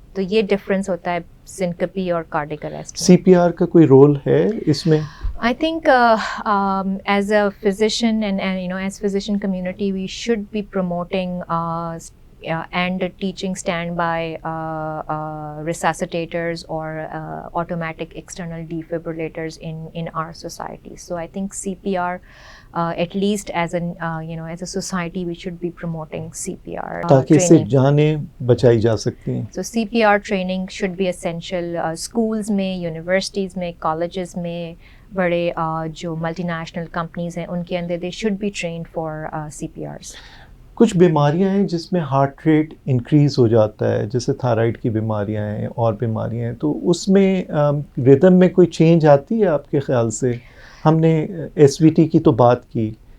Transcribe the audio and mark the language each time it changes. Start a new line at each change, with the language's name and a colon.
Urdu: تو یہ ڈفرینس ہوتا ہے سنکپی اور کارڈک اریسٹ. سی پی آر کا کوئی رول ہے اس میں؟
English: I think as a physician and as physician community, we should be promoting and teaching standby resuscitators or automatic external defibrillators in our society. So I think CPR, at least as a society, we should be promoting CPR
Urdu: تاکہ اس سے جانیں بچائی جا سکتی ہیں.
English: So CPR training should be essential. Schools میں, universities میں, colleges میں,
Urdu: بڑے جو ملٹی نیشنل کمپنیز ہیں ان کے اندر
English: They should be trained for CPRs.
Urdu: کچھ بیماریاں ہیں جس میں ہارٹ ریٹ انکریز ہو جاتا ہے، جیسے تھائرائڈ کی بیماریاں ہیں اور بیماریاں ہیں، تو اس میں ردم میں کوئی چینج آتی ہے آپ کے خیال سے؟ ہم نے SVT کی تو بات کی.